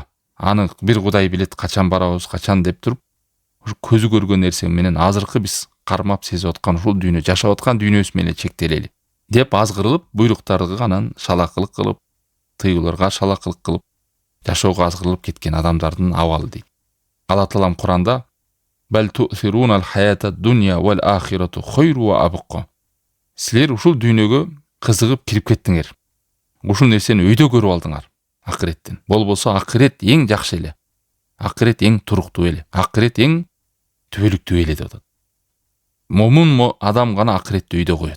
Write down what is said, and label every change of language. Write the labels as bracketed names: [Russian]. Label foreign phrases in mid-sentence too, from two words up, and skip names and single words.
[Kyrgyz] Аны бир Кудай билет, качан барабыз, качан деп туруп, ушу көзү көргөн нерсе менен азыркы биз кармап сезип аткан ушул дүйнө, жашап аткан дүйнөбүз менен чектелели деп азгырылып, буйруктарды анан шалакылык кылып, тыюуларга шалакылык кылып, жашоого азгырылып кеткен адамдардын абалы дейт. [Arabic] Алла Таалам Куранда بل تؤثرون الحياة الدنيا والآخرة خير وأبقى. [Kyrgyz] Силер ушул дүйнөгө кызыгып кирип кеттиңер. Ушул нерсени өйдө көрүп алдыңар. Акыреттен. Болбосо акырет эң жакшы эле. Акырет эң туруктуу эле. Акырет эң түбөлүктүү эле деп атат. Момун адам гана акыретти өйдө коет.